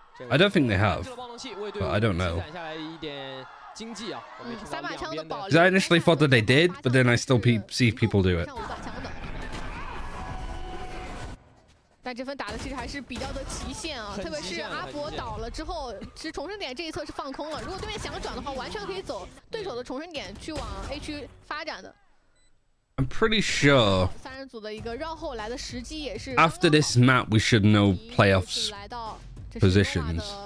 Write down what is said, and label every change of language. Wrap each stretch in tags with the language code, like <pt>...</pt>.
<en>I don't think they have, but I don't know. Because I initially thought that they did, but then I still see people do it.</en> <zh>但这分打的其实还是比较的极限啊，特别是阿博倒了之后，其实重生点这一侧是放空了。如果对面想转的话，完全可以走对手的重生点去往 A 区发展的。</zh> <en>I'm pretty sure</en> <zh>三人组的一个绕后来的时机也是。</zh> <en>After this map, we should know playoffs positions.</en>